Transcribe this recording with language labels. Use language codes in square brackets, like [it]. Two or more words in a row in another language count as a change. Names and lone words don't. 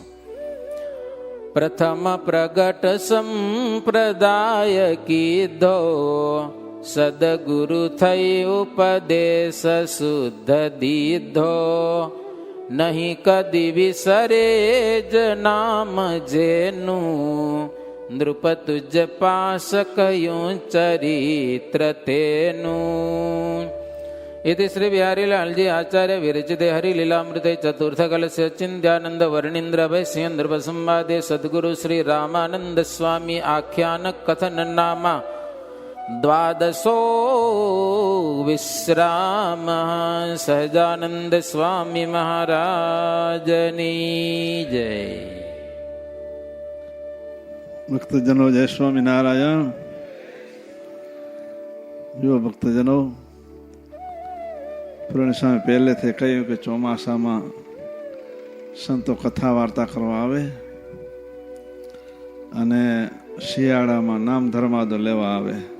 [gu] પ્રથમ પ્રગટ સંપ્રદાય કીધો, સદગુરુ થઈ ઉપદેશ શુદ્ધ દીધો. નહીં કદી વિસરે જ નામ જેનું, નૃપ તુજ પાસ કયું ચરિત્ર તેનું. [sa] इति श्री बिहारीलाल जी आचार्य विरचिते हरिलीलामृते चतुर्थ कलश चिंत्यानंद वर्णींद्र भय सिंह संवादे सद्गुरु श्री रामानंद स्वामी आख्यान कथन नामा द्वादशो विश्राम. [gu] સહજાનંદ સ્વામી મહારાજની જય. ભક્તજનો જય સ્વામિનારાયણ. જો ભક્તજનો, પૂર્ણ સ્વામી પહેલેથી કહ્યું કે ચોમાસામાં સંતો કથા વાર્તા કરવા આવે અને શિયાળામાં નામ ધર્માદો લેવા આવે.